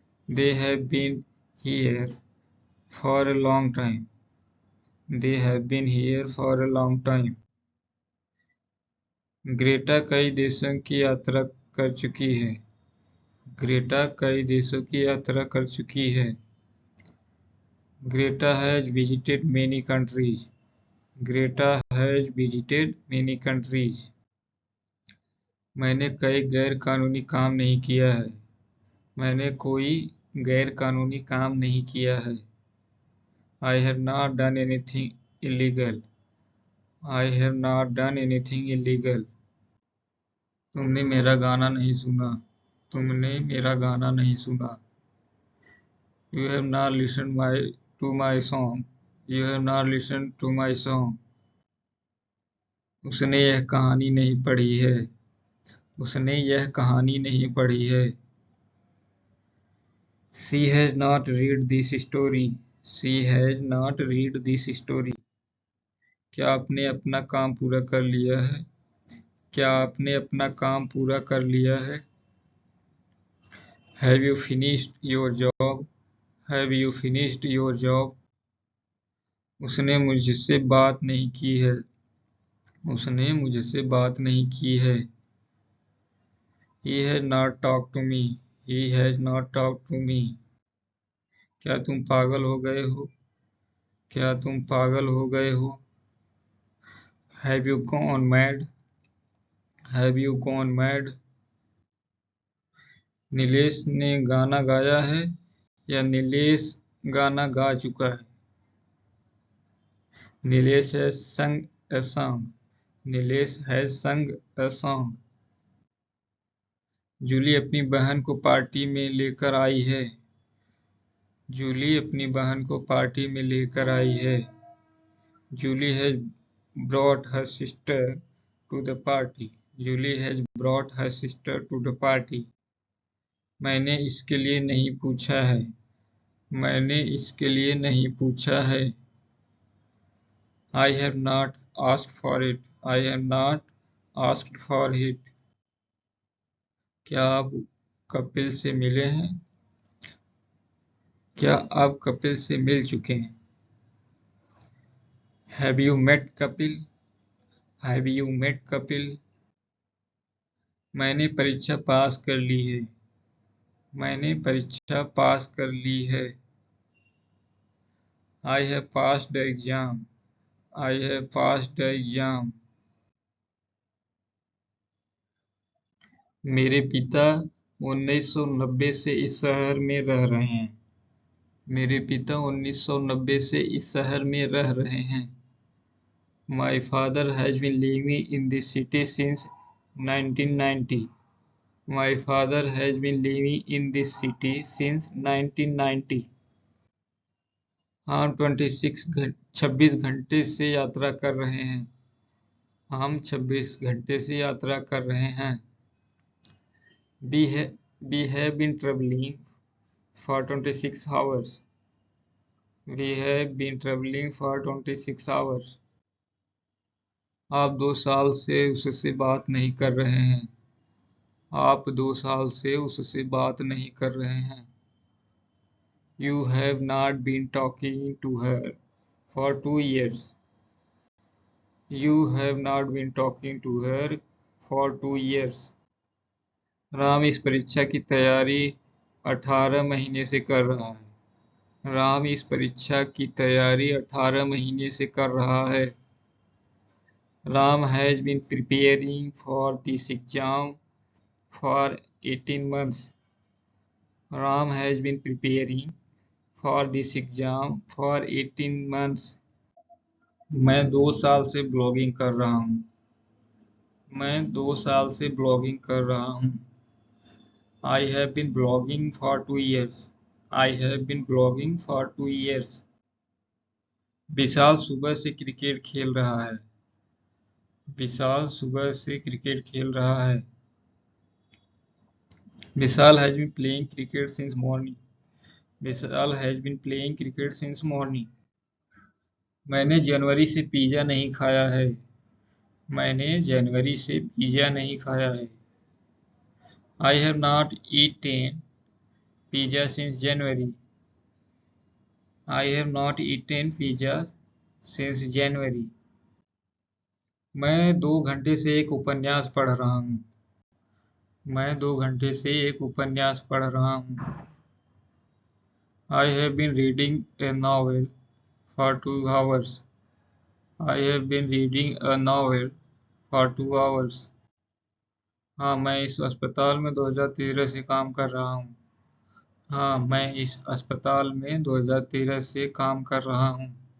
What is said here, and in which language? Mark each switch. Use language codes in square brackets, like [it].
[en] They have been here for a long time. They have been here for a long time. [hi] Greta कई देशों की यात्रा कर चुकी है। ग्रेटा कई देशों की यात्रा कर चुकी है। [en] Greta has visited many countries. Greta has visited many countries. [hi] मैंने कई गैर कानूनी काम नहीं किया है। मैंने कोई गैर कानूनी काम नहीं किया है। [en] I have not done anything illegal. I have not done anything illegal. [hi] तुमने मेरा गाना नहीं सुना। तुमने मेरा गाना नहीं सुना। [en] You have not listened to my song. You have not listened to my song. [hi] उसने यह कहानी नहीं पढ़ी है। उसने यह कहानी नहीं पढ़ी है। [en] She has not read this story. She has not read this story. [hi] क्या आपने अपना काम पूरा कर लिया है? क्या आपने अपना काम पूरा कर लिया है? [en] Have you finished your job? Have you finished your job? [hi] उसने मुझसे बात नहीं की है। उसने मुझसे बात नहीं की है। [en] He has not talked to me. He has not talked to me. [hi] क्या तुम पागल हो गए हो? क्या तुम पागल हो गए हो? [en] Have you gone mad? Have you gone mad? [hi] Nilesh ने गाना गाया है या नीलेश गाना गा चुका है? [en] Nilesh has sung a song. Nilesh has sung a song. [hi] Jully अपनी बहन को पार्टी में लेकर आई है। जूली अपनी बहन को पार्टी में लेकर आई है। [en] Julie has brought her sister to the party. Julie has brought her sister to the party. [hi] मैंने इसके लिए नहीं पूछा है। मैंने इसके लिए नहीं पूछा है। [en] I have not asked for it. I have not asked for it. [hi] क्या आप कपिल से मिले हैं? क्या आप कपिल से मिल चुके हैं? [en] Have you met Kapil? Have you met Kapil? [hi] मैंने परीक्षा पास कर ली है। मैंने परीक्षा पास कर ली है। [en] I have passed the exam. I have passed the exam. [hi] मेरे पिता 1990 से इस शहर में रह रहे हैं। मेरे पिता 1990 से इस शहर में रह रहे हैं। [en] My father has been living in this city since 1990. My father has been living in this city since 1990. [hi] हम 26 घंटे से यात्रा कर रहे हैं। हम 26 घंटे से यात्रा कर रहे हैं। [en] We have been traveling for 26 hours. We have been traveling for 26 hours. [hi] आप 2 साल से उससे बात नहीं कर रहे हैं। आप 2 साल से उससे बात नहीं कर रहे हैं। [en] You have not been talking to her for 2 years. You have not been talking to her for 2 years. [hi] Ram इस परीक्षा की तैयारी 18 महीने से कर रहा है। राम इस परीक्षा की तैयारी 18 महीने से कर रहा है। [en] Ram has been preparing for this exam for 18 months. Ram has been preparing for this exam for 18 months. [hi] मैं 2 साल से ब्लॉगिंग कर रहा हूँ। मैं 2 साल से ब्लॉगिंग कर रहा हूँ। [en] I have been blogging for 2 years. I have been blogging for 2 years. [hi] विशाल सुबह से क्रिकेट खेल रहा है। विशाल सुबह से क्रिकेट खेल रहा है। [en] Vishal has been playing cricket since morning. Vishal has been playing cricket since morning. [hi] मैंने जनवरी से पिज़्ज़ा नहीं खाया है। मैंने जनवरी से पिज़्ज़ा नहीं खाया है। [en] I have not eaten pizza since January. I have not eaten pizza since January. [hi] मैं 2 घंटे से एक उपन्यास पढ़ रहा हूँ। मैं 2 घंटे से एक उपन्यास पढ़ रहा हूँ। [en] I have been reading a novel for 2 hours. I have been reading a novel for 2 hours. [hi] हाँ, मैं इस अस्पताल में 2013 से काम कर रहा हूँ। हाँ, मैं इस अस्पताल में 2013 से काम कर रहा हूँ।